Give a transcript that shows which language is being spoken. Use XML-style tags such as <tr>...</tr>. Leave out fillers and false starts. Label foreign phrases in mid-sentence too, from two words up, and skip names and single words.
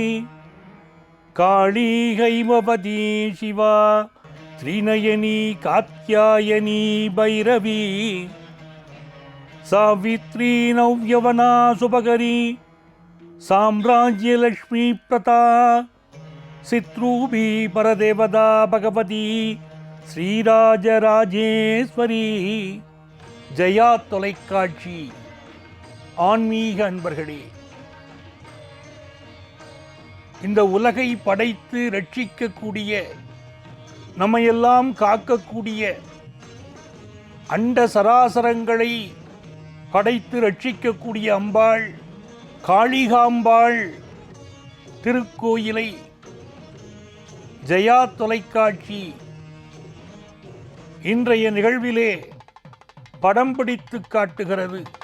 <sa>काली हैमवती शिवा त्रिनयनी कात्यायनी भैरवी सावित्री नव्यवना सुभगरी साम्राज्यलक्ष्मी प्रता सित्रूपी परदेवता भगवती ஸ்ரீராஜராஜேஸ்வரி.</sa> <ta>ஜெயா தொலைக்காட்சி ஆன்மீக அன்பர்களே, இந்த உலகை படைத்து ரட்சிக்கக்கூடிய, நம்மையெல்லாம் காக்கக்கூடிய, அண்ட சராசரங்களை படைத்து ரட்சிக்கக்கூடிய அம்பாள் காளிகாம்பாள் திருக்கோயிலை ஜெயா தொலைக்காட்சி இன்றைய நிகழ்விலே படம் பிடித்து காட்டுகிறது.</ta>